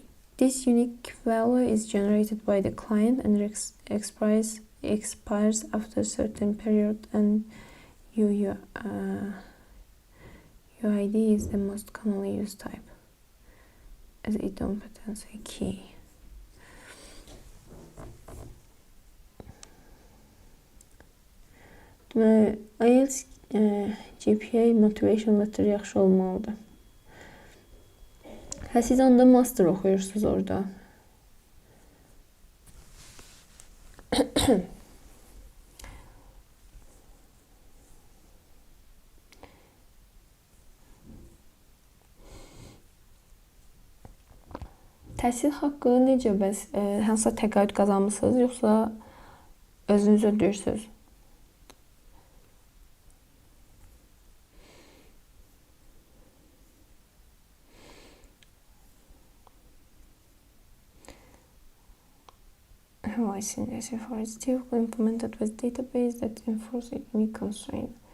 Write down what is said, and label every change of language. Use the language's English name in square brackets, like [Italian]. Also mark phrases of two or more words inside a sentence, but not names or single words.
[English] This unique value is generated by the client and expires after a certain period, and UID is the most commonly used type as idempotency key. [Azerbaijani] IELTS GPA [English] motivation letter [Azerbaijani] yaxşı olmalıdır. Siz onda master oxuyursunuz orada. Təhsil haqqı necə bəs? Hansısa təqaüd qazanmısınız, yoxsa özünüz ödəyirsiniz? [English] I think as if it's typically implemented with database that enforce a unique constraint.